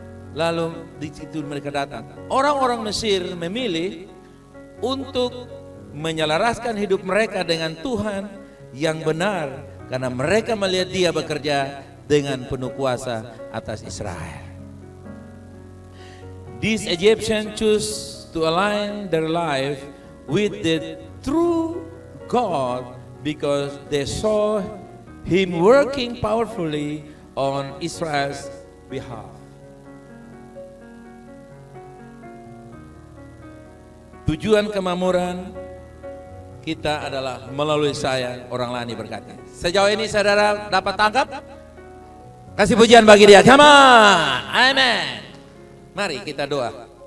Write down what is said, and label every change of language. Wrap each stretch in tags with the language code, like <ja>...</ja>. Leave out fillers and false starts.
<id>Lalu di situ mereka datang. Orang-orang Mesir memilih untuk menyelaraskan hidup mereka dengan Tuhan yang benar, karena mereka melihat Dia bekerja dengan penuh kuasa atas Israel.</id> <en>These Egyptians choose to align their life with the true God because they saw Him working powerfully on Israel's behalf.</en> <id>Tujuan kemakmuran kita adalah melalui saya orang lain diberkati. Sejauh ini saudara dapat tangkap? Kasih pujian bagi Dia.</id> <en>Come on.</en> <id>Amen. Mari kita doa.</id>